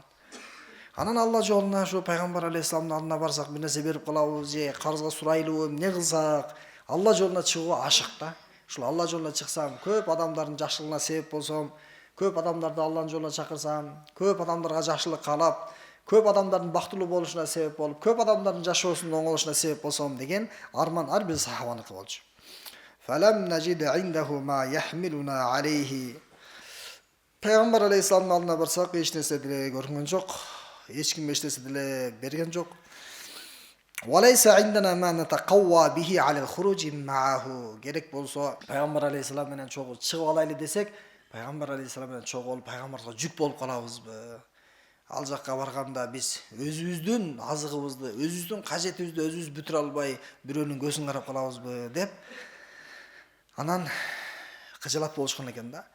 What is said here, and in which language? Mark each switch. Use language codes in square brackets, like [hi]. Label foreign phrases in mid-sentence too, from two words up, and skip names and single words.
[ky] Анан Алла жолуна ошо пайгамбар алейхиссаламдын алдына барсак, бир нерсе берип калабыз же карызга сурайлыбы, эмне кылсак, Алла жолуна чыгууга ашык да. Ушул Алла жолуна чыксам, көп адамдардын жакшылыгына себеп болсом, көп адамдарды Алланын жолуна чакырсам, көп адамдарга жакшылык каалап, көп адамдардын бактылуу болушуна себеп болуп, көп адамдардын жашоосунун оңолушуна себеп болсом деген арман ар бир сахабаныкы болчу. [ar] فلم نجد عنده ما يحملنا عليه. [ky] Пайгамбар алейхиссаламдын алдына барсак, эч нерсе деле көргөн жок. Эч ким эч нерсе деле берген жок. [ar] وليس عندنا ما نتقوى به على الخروج معه. [ky] Керек болсо пайгамбар алейхиссалам менен чогуу чыгып алайлы десек, пайгамбар алейхисалам менен чогуу болуп пайгамбарга жүк болуп калабызбы? Ал жакка барганда биз өзүбүздүн азыгыбызды, өзүбүздүн кажетибизди өзүбүз бүтүрө албай бирөөнүн көзүн карап калабызбы деп анан кыжылат болушкан экен да.